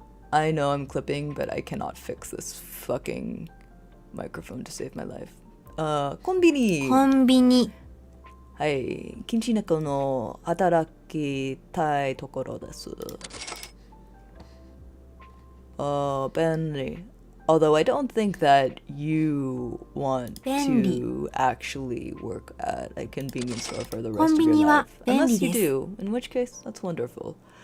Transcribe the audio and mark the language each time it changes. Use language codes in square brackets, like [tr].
[en] I know I'm clipping, but I cannot fix this fucking microphone to save my life. [ja] コンビニ。コンビニ。はい。近畿猫の働きたいところです。便利。 [en] Although I don't think that you want to actually work at a convenience store for the rest of your life. Unless you do, in which case, that's wonderful.